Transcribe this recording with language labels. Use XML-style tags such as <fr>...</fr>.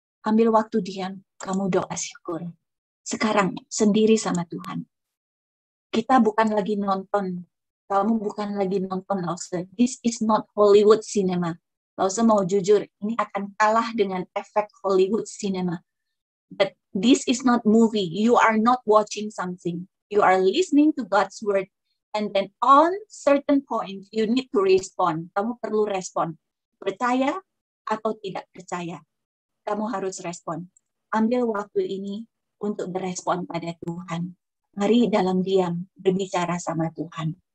<id>Ambil waktu diam, kamu doa syukur. Sekarang sendiri sama Tuhan. Kita bukan lagi nonton. Kamu bukan lagi nonton Lause.</id> <en>This is not Hollywood cinema.</en> <id>Lause mau jujur, ini akan kalah dengan efek Hollywood cinema.</id> <en>But this is not movie. You are not watching something. You are listening to God's word. And then on certain point, you need to respond.</en> <id>Kamu perlu respon. Percaya atau tidak percaya. Kamu harus respon. Ambil waktu ini untuk berespon pada Tuhan. Mari dalam diam berbicara sama Tuhan.</id>